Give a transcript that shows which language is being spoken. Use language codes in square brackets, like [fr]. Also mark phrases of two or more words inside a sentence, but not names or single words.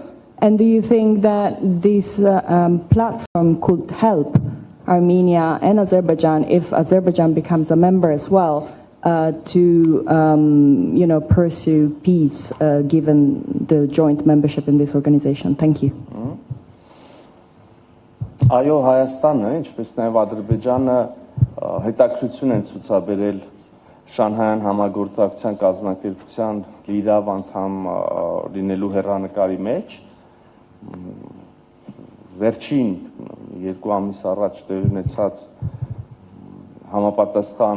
[en] And do you think that this platform could help Armenia and Azerbaijan, if Azerbaijan becomes a member as well, to pursue peace given the joint membership in this organization? Thank you. [hy] Այո, Հայաստանը, ինչպես նաև Ադրբեջանը հետաքրքրություն են ցուցաբերել Շանհայյան համագործակցության կազմակերպության լիիրավ անդամ լինելու հեռանկարի մեջ։ Վերջին 2 ամիս առաջ տեղի ունեցած համապատասխան